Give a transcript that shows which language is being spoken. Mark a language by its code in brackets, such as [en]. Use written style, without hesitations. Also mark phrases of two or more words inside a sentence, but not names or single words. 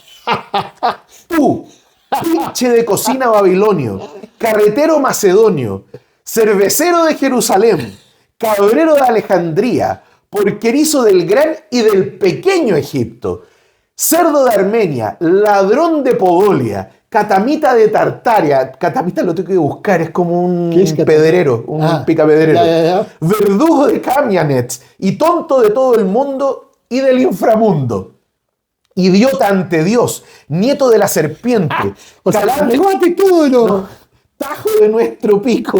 [es] Tú, pinche de cocina babilonio, carretero macedonio, cervecero de Jerusalén, cabrero de Alejandría, porquerizo del gran y del pequeño Egipto, cerdo de Armenia, ladrón de Podolia, catamita de Tartaria. Catamita lo tengo que buscar, es como un pedrero, un picapedrero. Ya. Verdugo de Kamianets y tonto de todo el mundo y del inframundo. Idiota ante Dios, nieto de la serpiente. Tajo de nuestro pico.